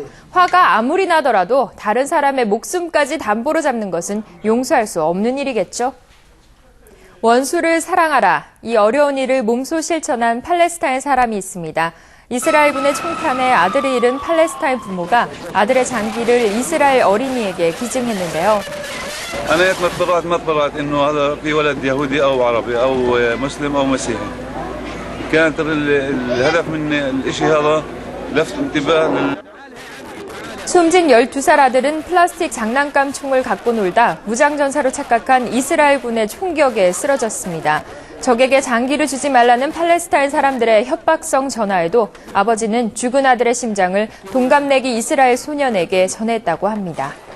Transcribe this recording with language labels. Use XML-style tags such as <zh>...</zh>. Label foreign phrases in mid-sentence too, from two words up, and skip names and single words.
<ko>화가 아무리 나더라도 다른 사람의 목숨까지 담보로 잡는 것은 용서할 수 없는 일이겠죠. 원수를 사랑하라. 이 어려운 일을 몸소 실천한 팔레스타인 사람이 있습니다. 이스라엘군의 총탄에 아들을 잃은 팔레스타인 부모가 아들의 장기를 이스라엘 어린이에게 기증했는데요.</ko> <ar>أنا ما اطلعت إنه هذا في ولد يهودي أو عربي أو مسلم أو مسيحي. كانت الهدف من الإشي هذا لفت انتباه.</ar> <ko>숨진 12살 아들은 플라스틱 장난감 총을 갖고 놀다 무장전사로 착각한 이스라엘군의 총격에 쓰러졌습니다. 적에게 장기를 주지 말라는 팔레스타인 사람들의 협박성 전화에도 아버지는 죽은 아들의 심장을 동갑내기 이스라엘 소년에게 전했다고 합니다.</ko>